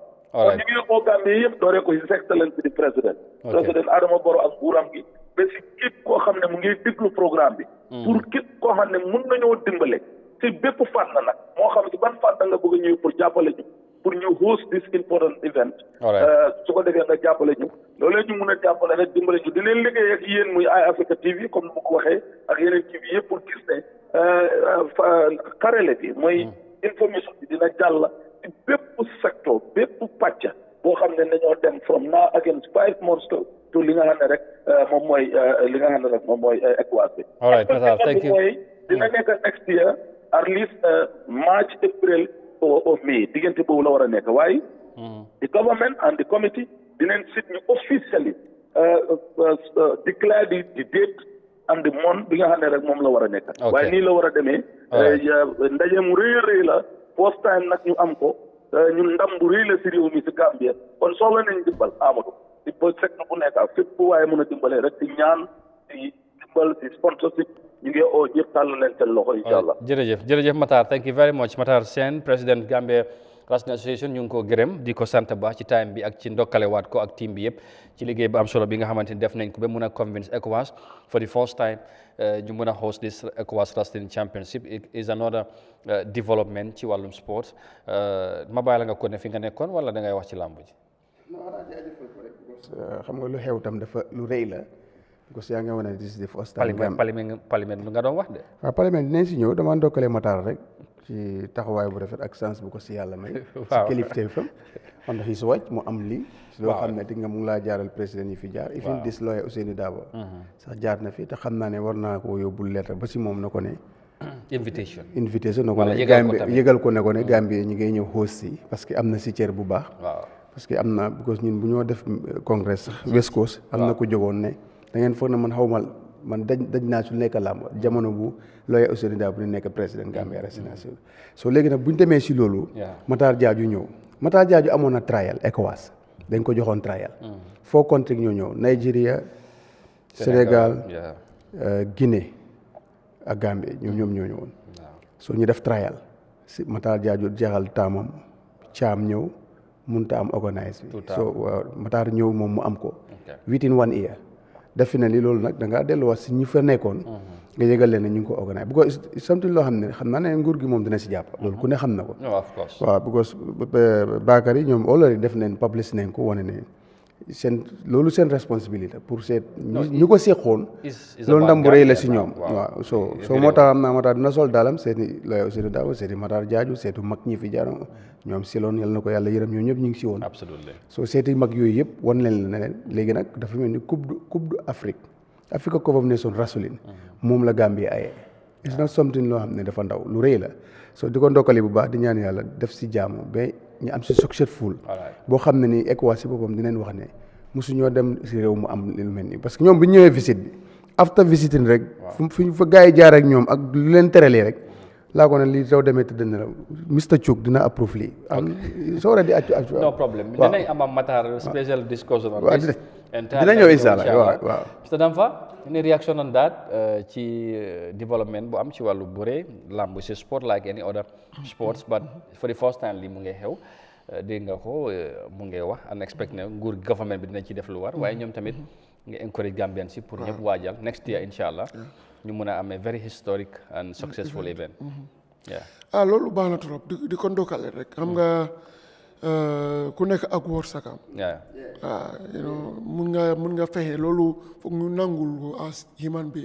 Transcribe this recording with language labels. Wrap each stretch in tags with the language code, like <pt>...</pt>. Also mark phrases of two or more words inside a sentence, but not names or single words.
<wo>kon ñu ngi ko Gambie yëpp dooree ko His Excellency di président Adama Barrow ak nguuram gi ba si képp koo xam ne mu ngi déglu programme bi. pour képp koo xam ne mun nañoo dimbale si bépp fànn nag moo xam si ban fànn nga bëgg a ñëw pour jàppale ñu pour ñu</wo> <en>host this important event.</en> <wo>su ko defee nga jàppale ñu loolu ñu mun a jàppale rek dimbale ñu di leen liggéey ak yéen muy Eyeafrica TV comme ni ma ko waxee ak yeneen TV yëpp pour gis ne karele bi mooy information bi dina jàll ci bépp secteur bépp pàcc boo xam ne dañoo dem</wo> <en>from now against 5 months</en> <wo>to li nga xam ne rek moom mooy li nga xam ne rek moom mooy ECOWAS bi.</wo> <en>all right thank you</en> <wo>mooy dina nekk</wo> <en>next year at least March April or May</en> <wo>diggante boobu la war a nekk waaye.</wo> <en>the government and the committee</en> <wo>dinañ sit ñu</wo> <en>officially declare the date and the month</en> <wo>bi nga xam ne rek moom la war a nekk. waaye nii la war a demee. ndaje mu rëy a rëy la</wo> <en>first time</en> <wo>nag ñu am ko ñun ndam bu rëy la si réew mi si Gambia kon soxla nañ dimbal Amadou di ba secteur bu nekk ak fépp waaye mën a dimbalee rek di ñaan di dimbal di sponsorship ñu ngi oo ñëpp tàll leen seen loxo</wo> <ar>إن شاء الله.</ar> <wo>jërëjëf Matar</wo> <en>thank you very much</en> <wo>Matar Sène président Gambia Wrestling Association ñu ngi ko gërëm di ko sant baax ci time bi ak ci ndokkale waat ko ak team bi yëpp ci liggéey bu am solo bi nga xamante ni def nañ ko ba mun a</wo> <en>convince ECOWAS for the first time</en> <wo>ñu mun a</wo> <en>host this ECOWAS Wrestling Championship it is another development</en> <wo>ci wàllum sport ma bàyyi la nga ko ne fi nga nekkoon wala da ngay wax ci làmb ji. xam nga lu xew tam dafa lu rëy la.</wo> <fr>parce que</fr> <wo>yaa ngi wane</wo> <en>this is the first time.</en> <wo>parlement lu nga doon wax de. waaw parlement dinañ si ñëw dama ndokkale Matar rek ci taxawaay bu rafet ak chance bu ko si yàlla may. si kilifteefam</wo> <en>on his watch</en> <wo>mu am lii. si loo xam ne di nga mu ngi laa jaaral président yi fi jaar.</wo> <en>even this lawyer Ousseynou Dabo.</en> <wo>sax jaar na fi te xam naa ne war naa koo yóbbul lettre ba si moom na ko ne. invitation na ko ne yëgal ko ne ko ne Gambie ñi ngay ñëw host si</wo> <fr>parce que</fr> <wo>am na si cër bu baax.</wo> <fr>parce que</fr> <wo>am na because ñun bu ñoo def congrès sax West Coast am na ko jógoon ne. da ngeen foog na man xaw man daj naa su nekk làmb jamono bu looyee Ousseynou Dabo bu nekk président Gambia Wrestling Association so léegi nag bu ñu demee si loolu. Matar Jaaju ñëw Matar Jaaju amoon na trial ECOWAS dañ ko joxoon trial. 4 countries ñoo ñëw Nigeria Sénégal Guinée ak Gambie ñoom ñoo ñëwoon. so ñu def trial si Matar Jaaju jeexal taamam caam ñëw mënut a am organise bi. so Matar ñëw moom mu am ko.</wo> <en>within 1 year.</en> <wo>definitely loolu nag da ngaa delluwaat si ñi fa nekkoon. nga yëgal leen ne ñu ngi ko organise</wo> <en>because something</en> <wo>loo xam ne xam naa ne nguur gi moom dina si jàpp. loolu ku ne xam na ko.</wo> <en>of course</en> <wo>waaw because Bakary ñoom already def nañ publish nañ ko wane ne loolu seen responsabilité pour seet ñu ko seqoon loolu ndam bu rëy la si ñoom waaw soo moo tax am naa Matar dina sol daalam seeti looy Ousseynou Dabo seeti Matar Jaaju seetu mag ñi fi jaaroon ñoom si loon yal na ko yàlla yërëm ñoom ñëpp ñu ngi si woon soo seeti mag yooyu yëpp wan leen ne léegi nag dafa mel ni coupe du Afrique Africa Cup of Nations Rasulin moom la Gambie ayee</wo> <en>it's not something</en> <wo>loo xam ne dafa ndaw lu rëy la soo di ko ndokkale bu baax di ñaan yàlla def si jaamu ba ñu am si successful boo xam ne ni ECOWAS si boppam dinañ wax ne mosu ñoo dem si réew mu am lu mel nii parce que ñoom bu ñu ñëwee visite bi</wo> <en>after visiting</en> <wo>rek fu fa gars yi jaar ak ñoom ak lu leen teralee rek laa ko ne lii soo demee tëdd na la Mr Chouk dina approve lii soo war a di accu</wo> <en>no problem</en> <wo>dinañ am Matar</wo> <en>special discussion on this</en> <wo>dina ñëw</wo> <ar>إن شاء الله</ar> <wo>waaw Mr Damfa</wo> <en>any reaction on that</en> <wo>ci development bu am ci wàllu bëre lamb si sport</wo> <en>like any other sports but for the first time</en> <wo>lii mu ngi xew dégg nga ko mu ngi wax unexpected ne nguur government bi dina ci def lu war waaye ñoom tamit nga encourage Gambian si pour ñëpp waajal</wo> <en>next year</en> <ar>إن شاء الله</ar> <wo>ñu mun a amee</wo> <en>very historic and successful event</en> <wo>loolu baax na trop di ko ndokkale rek xam nga ku nekk ak wërsëgam mun nga fexe loolu foog ñu nangul ko</wo> <en>as human being</en>